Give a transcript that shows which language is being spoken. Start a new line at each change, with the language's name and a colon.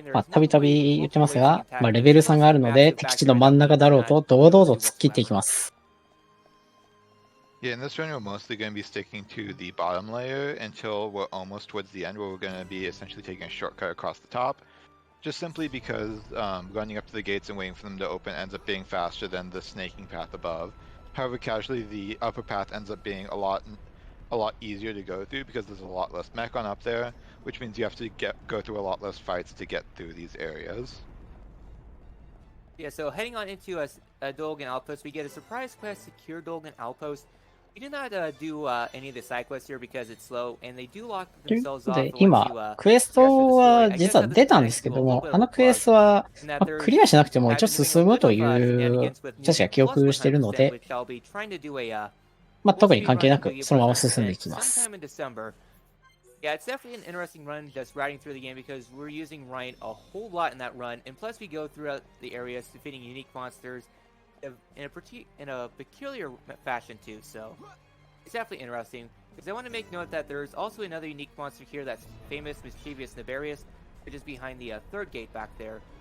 Japanese: たびたび言ってますが、レベル差があるので、敵地の真ん中だろうと堂々と突っ切っていきます。
English: Yeah, in this run we're mostly going to be sticking to the bottom layer until we're almost towards the end, where we're going to be essentially taking a shortcut across the top. Just simply because running up to the gates and waiting for them to open ends up being faster than the snaking path above. However, casually the upper path ends up being a lot easier to go through because there's a lot less mechon up there, which means you have to go through a lot less fights to get through these areas. Yeah, so heading on into a Dolgan Outpost, we get a surprise quest, Secure Dolgan Outpost. We do not do any of the side quests here because it's slow, and they do lock themselves off.
Japanese: で、今、クエストは実は出たんですけども、あのクエストは、クリアしなくても一応進むという、確か記憶してるので、特に関係なくそのまま進んでいきます。
English: Yeah, it's definitely an interesting run just riding through the game, because we're using Ryan a whole lot in that run, and plus we go throughout the areas defeating unique monsters in a peculiar fashion too, so it's definitely interesting. Because I want to make note that there's also another unique monster here that's famous, mischievous Nefarious, which is behind the third gate back there.